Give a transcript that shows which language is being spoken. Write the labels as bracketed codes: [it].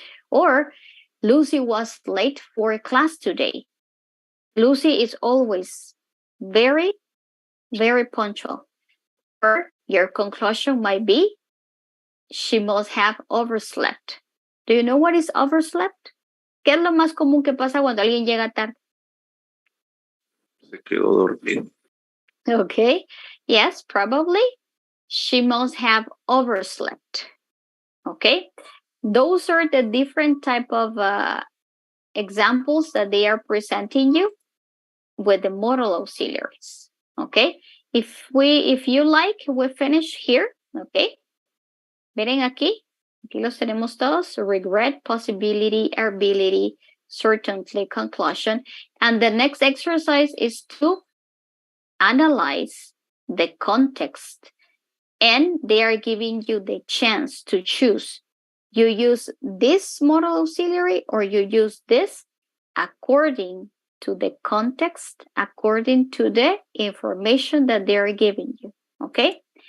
[en] Or Lucy was late for class today. Lucy is always very, very punctual. Or your conclusion might be, she must have overslept. Do you know what is overslept? [es] ¿Qué es lo más común que pasa cuando alguien llega tarde? Se quedó dormido. [en] Okay. Yes, probably. She must have overslept. Okay. Those are the different type of examples that they are presenting you with the modal auxiliaries. Okay. If you like, we finish here. Okay. [es] Miren aquí los tenemos todos. [en] Regret, possibility, ability, certainty, conclusion. And the next exercise is to analyze the context. And they are giving you the chance to choose. You use this modal auxiliary or you use this according to the context, according to the information that they are giving you. Okay?